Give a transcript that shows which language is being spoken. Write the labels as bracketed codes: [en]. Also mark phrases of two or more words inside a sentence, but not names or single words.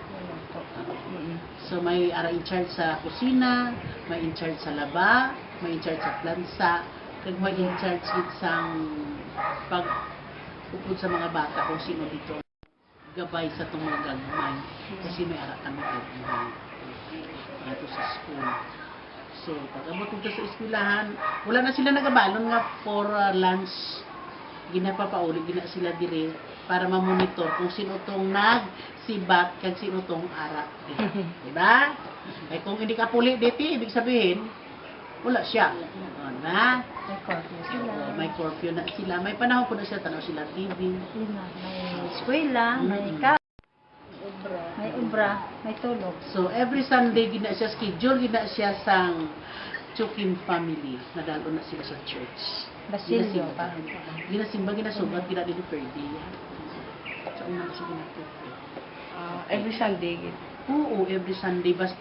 [hil] So may ara [en] in charge [hil] sa kusina, may [en] in charge [hil] sa laba, may [en] in charge [hil] sa plansa, kag may [en] in charge [hil] gid sang pag upod sa mga bata kung sino dito gabay sa itong mga gagmay kasi may ara kami gagmay dito sa school. So pag abot dito sa eskwelahan, wala na sila nagabalon nga [en] for lunch, [hil] ginapapauli gina sila dire para ma-monitor kung sino tong nagsibat kag sino tong ara diba? [tl] Ay kung hindi ka puli dito, ibig sabihin wala siya. [hil] Na May curfew sila. may curfew na sila. May panahon po na sila, tanaw sila TV. May eskwela, may may ubra, may tulog. [en] So, every Sunday, [hil] gina siya schedule, gina siya sang Chukin family. Nadalo na sila sa church. Basilio pa. Ginasimba, ginasugat, ginadili per day. Sa una kasi ginatuto. [en] Every Sunday gid. [hil] Oo, [en] every Sunday. [hil] Basta,